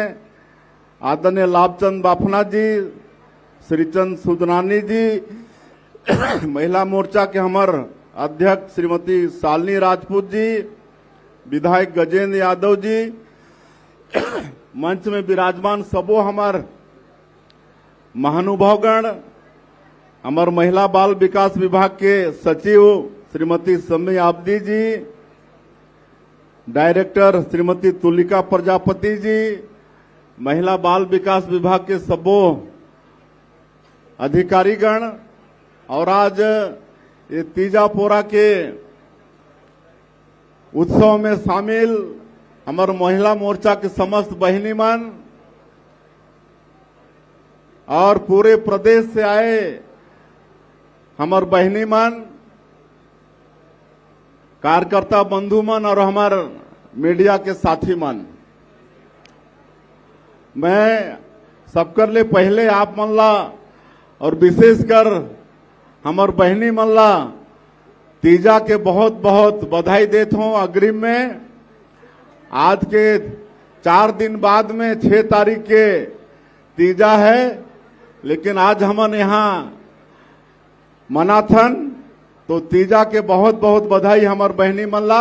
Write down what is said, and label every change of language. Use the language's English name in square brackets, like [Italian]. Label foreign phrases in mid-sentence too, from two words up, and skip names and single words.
[Chhattisgarhi] आदरणीय लाभचंद बाफना जी, श्रीचंद सुदनानी जी, महिला मोर्चा के हमार अध्यक्ष श्रीमती शालिनी राजपूत जी, विधायक गजेंद्र यादव जी, मंच में विराजमान सबो हमार महानुभावगण, हमार महिला बाल विकास विभाग के सचिव श्रीमती सम्मी आबदी जी, डायरेक्टर श्रीमती तुलिका प्रजापति जी, महिला बाल विकास विभाग के सबो अधिकारीगण और आज ये तीजापोरा के उत्सव में शामिल हमार महिला मोर्चा के समस्त बहिनी मन और पूरे प्रदेश से आए हमार बहिनी मन, कार्यकर्ता बंधु मन और हमार मीडिया के साथी मन, मैं सबकर ले पहले आप मन ला और विशेषकर हमार बहनी मन ला तीजा के बहुत बहुत बधाई देता हूं अग्रिम में। आज के 4 दिन बाद में 6 तारीख के तीजा है, लेकिन आज हमन यहाँ मनाथन तो तीजा के बहुत बहुत बधाई हमार बहनी मन ला।